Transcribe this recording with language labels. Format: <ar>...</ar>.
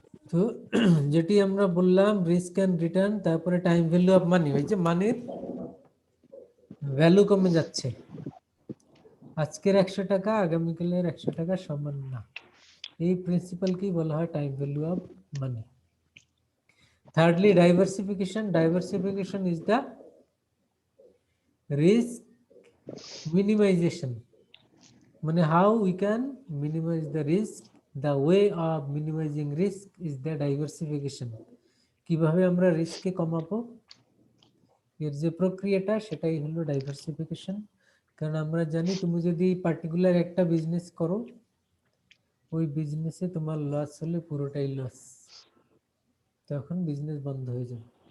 <bn>তো যেটি আমরা বললাম রিস্ক এন্ড রিটার্ন, তারপরে টাইম ভ্যালু অফ মানি। ওই যে মানির ভ্যালু কমে যাচ্ছে, আজকের 100 টাকা আগামীকালের 100 টাকা সমান না, এই প্রিন্সিপালকেই বলা হয় time value of money.</bn> <en>Thirdly, diversification. Diversification is the risk minimization. মানে how we can minimize the risk. The way of minimizing risk is the diversification.</en> <bn>কিভাবে আমরা রিস্ককে কমাবো, এর যে প্রক্রিয়াটা সেটাই হলো ডাইভার্সিফিকেশন। কারণ আমরা জানি তুমি যদি পার্টিকুলার একটা বিজনেস করো, ওই বিজনেসে তোমার লস হলে পুরোটাই লস, তখন বিজনেস বন্ধ হয়ে যাবে।</bn>